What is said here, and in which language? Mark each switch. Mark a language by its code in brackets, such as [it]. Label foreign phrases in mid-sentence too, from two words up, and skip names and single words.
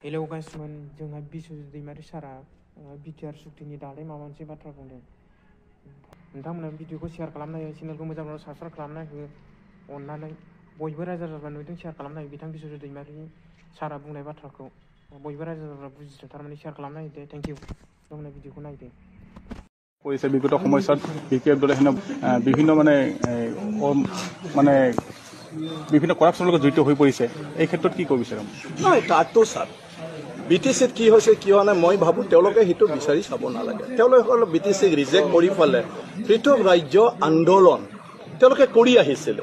[brx] एलावगासिमोन जोंहा बिस्वजित दैमारि सारा बिटिआर सुक्तिनि दालाय माबा मोनसे बाथ्रा बुंदों। नोंथांमोना भिडिअखौ शेयार खालामना हो, चेनेलखौ मोजां मोजां साबस्क्राइब खालामना हो अननानै। बयबो रायजो राजाफ्रा नुदों शेयार खालामना हो बिथां बिस्वजित दैमारिनि सारा बुंनाय बाथ्राखौ बयबो रायजो राजाफ्रा बुजिदों, थारमाने शेयार खालामना होदो। [en] Thank you. [brx] नोंथांमोना भिडिअखौ नायदो। [as] কৰিছে বিগত সময়ত বিপিএফ দলে বিভিন্ন মানে বিভিন্ন কৰাপশ্যনৰ লগত জড়িত হৈ পৰিছে, এই ক্ষেত্ৰত কি ক'ব বিচাৰিম? নহয়, তাতো ছাৰ বিটিচিত কি হৈছে কি হোৱা নাই মই ভাবোঁ তেওঁলোকে সেইটো বিচাৰি চাব নালাগে। তেওঁলোকে বিটিচিক ৰিজেক্ট কৰি পেলাই পৃথক ৰাজ্য আন্দোলন তেওঁলোকে কৰি আহিছিলে।